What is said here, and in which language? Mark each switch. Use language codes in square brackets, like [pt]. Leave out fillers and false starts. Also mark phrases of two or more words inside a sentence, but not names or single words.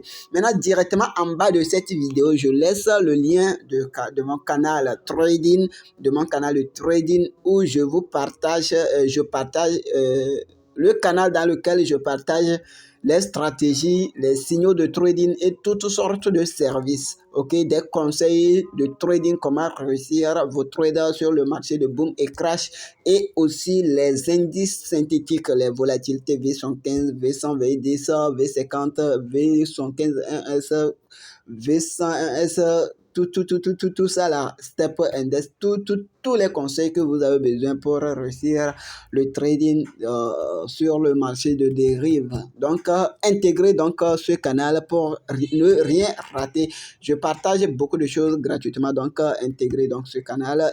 [fr] Maintenant, directement en bas de cette vidéo, je laisse le lien de mon canal Trading, où je partage le canal dans lequel je partage les stratégies, les signaux de trading et toutes sortes de services, ok, des conseils de trading, comment réussir vos traders sur le marché de boom et crash, et aussi les indices synthétiques, les volatilités V115, V100, V10, V50, V115, 1S, V101S, tout ça là, Step Index, tous les conseils que vous avez besoin pour réussir le trading sur le marché de dérive. Donc, intégrez donc ce canal pour ne rien rater. Je partage beaucoup de choses gratuitement, donc intégrez donc ce canal.